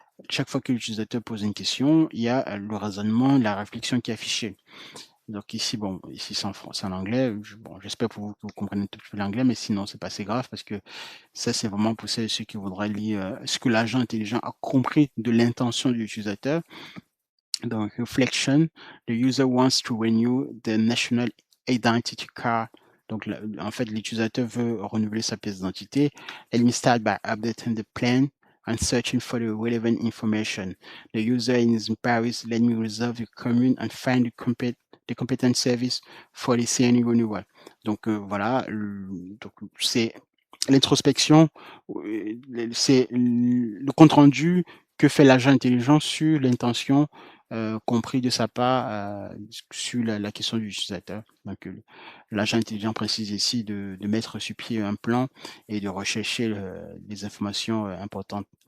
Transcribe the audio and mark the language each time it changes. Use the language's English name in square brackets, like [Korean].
[French] chaque fois que l'utilisateur pose une question, il y a le raisonnement, la réflexion qui est affichée. Donc ici, bon, ici c'est en anglais. Bon, j'espère que vous comprenez un tout petit peu l'anglais, mais sinon c'est pas assez grave parce que ça c'est vraiment pour ceux qui voudraient lire ce que l'agent intelligent a compris de l'intention de l'utilisateur. [English] Donc reflection, the user wants to renew the national identity card. [French] Donc en fait l'utilisateur veut renouveler sa pièce d'identité. [English] Let me start by updating the plan and searching for the relevant information. The user is in Paris. Let me reserve the commune and find the competent service for the CNI renewal. [French] Donc voilà, donc c'est l'introspection, c'est le compte rendu que fait l'agent intelligent sur l'intention compris de sa part sur la question de l'utilisateur. Donc l'agent intelligent précise ici de mettre sur pied un plan et de rechercher les informations importantes.